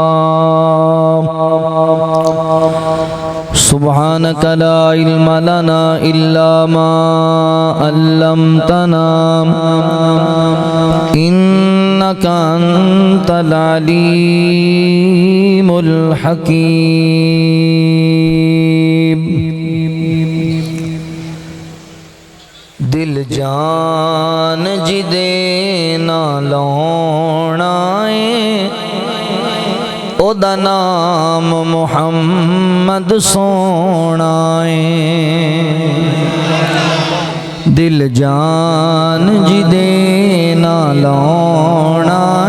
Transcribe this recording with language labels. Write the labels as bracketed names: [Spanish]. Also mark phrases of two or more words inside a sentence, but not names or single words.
[Arabic] سبحانك لا علم لنا إلا ما علمتنا إنك أنت العليم الحكيم [Punjabi] دل جان جدے نہ لونا او دا نام محمد سونا دل جان جدے نہ لونا